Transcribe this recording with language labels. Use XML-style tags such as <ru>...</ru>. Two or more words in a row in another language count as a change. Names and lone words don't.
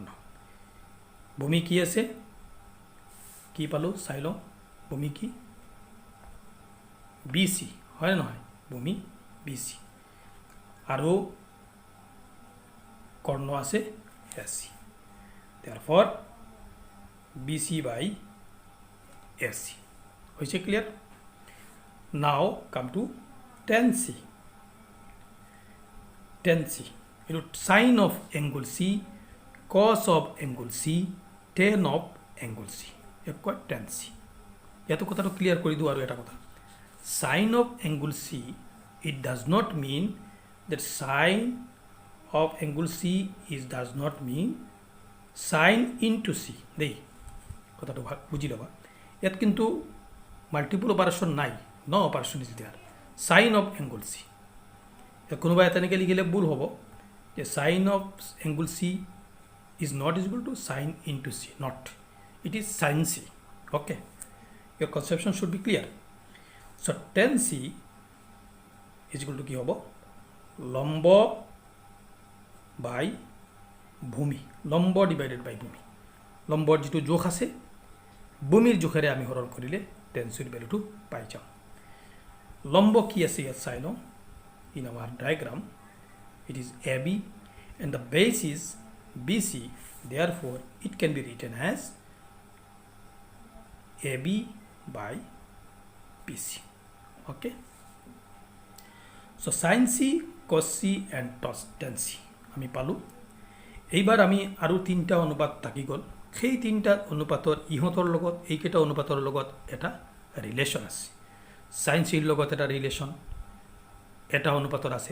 <as>ভূমি কি আছে কি পালোঁ চাই লওঁ, ভূমি কি BC হয় নহয়, ভূমি BC, আৰু কৰ্ণ আছে AC।</as> <en>therefore BC by AC হৈছে ক্লিয়াৰ। now come to tan c। tan c এইটো sin of angle C, cos of angle C, tan of angle C,</en> <as>এক কয়</as> <en>tan c।</en> <as>ইয়াতো কথাটো ক্লিয়াৰ কৰি দিওঁ। আৰু এটা কথা,</as> <en>sin of angle C, it does not mean that sin of angle C does not mean sin into C</en> <as>দেই, কথাটো বুজি ল'বা। ইয়াত কিন্তু</as> <en>multiple operation নাই, no operation is there. sin of angle C,</en> <as>কোনোবাই তেনেকৈ লিখিলে ভুল হ'ব যে</as> <en>sin of angle C is not equal to sin into C, not, it is sin C. Okay, your conception should be clear. So tan C is equal to</en> <as>কি হ'ব, লম্ব</as> <en>বাই</en> <as>ভূমি, লম্ব</as> <en>divided by ভূমি।</en> <as>লম্বৰ যিটো জোখ আছে ভূমিৰ জোখেৰে আমি হৰণ কৰিলে tan c ৰ ভেলুটো পাই যাম। লম্ব কি আছে ইয়াত চাই লওঁ।</as> <en>in our diagram it is AB and the base is BC, therefore it can be written as AB by BC. Okay, so sin C cos C and tan C</en> <as>আমি পালোঁ। এইবাৰ আমি আৰু 3টা অনুপাত থাকি গ'ল। সেই 3টা অনুপাতৰ ইহঁতৰ লগত এইকেইটা অনুপাতৰ লগত এটা ৰিলেশ্যন আছে।</as> <en>sine C</en> <as>লগত এটা ৰিলেশ্যন এটা অনুপাতৰ আছে।</as>